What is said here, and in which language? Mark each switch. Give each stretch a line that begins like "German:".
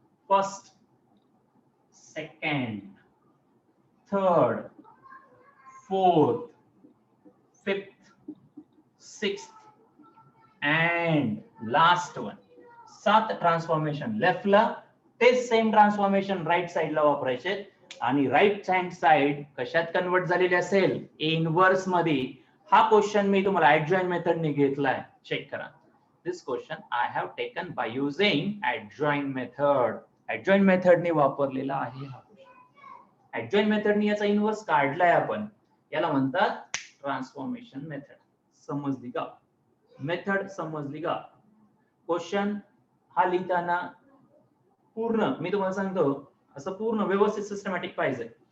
English: First, second, third, fourth, fifth, sixth and last one.
Marathi: 7 transformation लेफ्टला, तेच same transformation right साइडला वापरायचे. आणि right hand side कशात convert झालेली असेल, इनव्हर्स मध्ये. हा क्वेश्चन मी तुम्हाला ऍडजॉइन मेथडने घेतलाय, चेक करा.
English: This question I have taken by using adjoin method.
Marathi: ऍडजॉइन मेथडने वापरलेला आहे हा क्वेश्चन. ऍडजॉइन मेथडने याचा इनव्हर्स काढलाय आपण. याला म्हणतात ट्रान्सफॉर्मेशन मेथड. समजली का? मेथड समजली का? क्वेश्चन हा लिहिताना पूर्ण मी तुम्हाला सांगतो असं पूर्ण व्यवस्थित सिस्टमॅटिक पाहिजे.